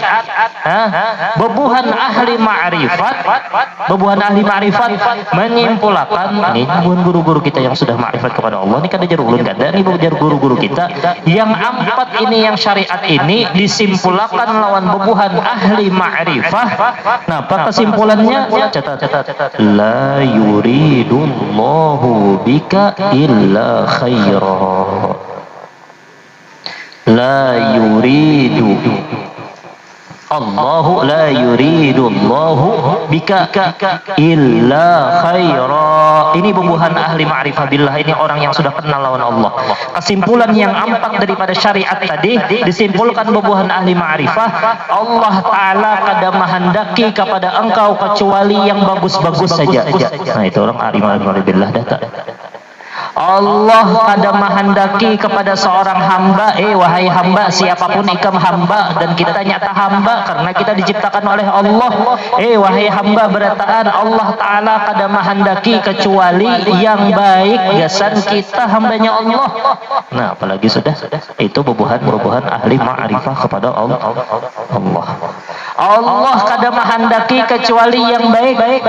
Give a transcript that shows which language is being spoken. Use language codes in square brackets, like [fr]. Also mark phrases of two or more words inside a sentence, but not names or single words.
[bjn] Bebuhan ahli ma'rifat menyimpulkan, ini bukan guru-guru kita yang sudah ma'rifat kepada Allah, ini kada jarulun kada, ini bukan guru-guru kita. Yang empat ini, yang syariat ini disimpulkan lawan bebuhan ahli ma'rifah. Nah, apa kesimpulannya? Catat. [ar] لا يريد الله بك إلا خيرا. الله لا يريد الله بك إلا خيرا. [bjn] Ini bubuhan ahli ma'rifah billah, ini orang yang sudah kenal lawan Allah. Kesimpulan yang empat daripada syariat tadi disimpulkan bubuhan ahli ma'rifah. Allah Ta'ala kada menghendaki kepada engkau kecuali yang bagus-bagus saja. Nah, itu orang ahli ma'rifah billah data. Allah kada menghendaki kepada seorang hamba, wahai hamba, siapapun ikam hamba, dan kita nyata hamba karena kita diciptakan oleh Allah. Wahai hamba, berataan Allah Ta'ala kada menghendaki kecuali yang baik, gasan kita hambanya Allah. Nah, apalagi sudah itu bubuhan ahli ma'rifah kepada Allah. Allah kada menghendaki kecuali yang baik.